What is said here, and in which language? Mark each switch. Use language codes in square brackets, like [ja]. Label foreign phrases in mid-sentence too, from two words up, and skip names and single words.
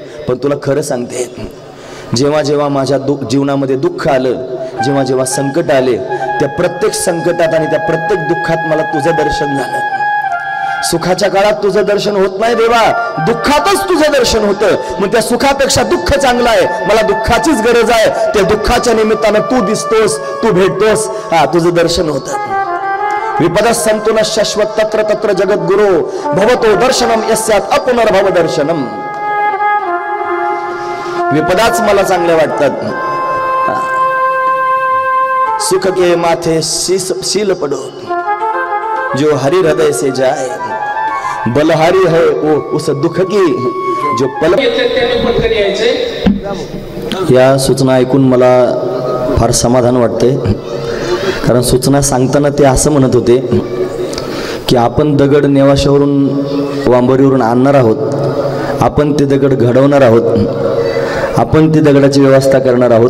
[mr] पण तुला खरं सांगते, जेव्हा जेव्हा माझ्या जीवनामध्ये दुःख आलं जेव्हा जेव्हा संकट आले त्या प्रत्येक संकटात आणि त्या प्रत्येक दुःखात मला तुझं दर्शन झालं. सुखाच्या काळात तुझं दर्शन होत नाही देवा, दुःखातच तुझं दर्शन होतं. मग त्या सुखापेक्षा दुःख चांगलं आहे, मला दुःखाचीच गरज आहे. त्या दुःखाच्या निमित्तानं तू दिसतोस, तू भेटतोस, तुझं दर्शन होतं. [sa] विपद संतु न शाश्वत तत्र तत्र जगद्गुरो भवतो दर्शनम यस्यात अपुनर्भव दर्शनम. [mr] विपदाच मला चांगल्या वाटतात. [hi] सुख के माथे शील पडो जो हरि हृदय से जाए, बलहारी है वो उस दुख की जो पल. [mr] या सूचना ऐकून मला फार समाधान वाटते. कारण सूचना सांगताना ते असं म्हणत होते की आपण दगड नेवाशावरून वांबोरीवरून आणणार आहोत, आपण ते दगड घडवणार आहोत, आपण ती दगडाची व्यवस्था करणार आहोत.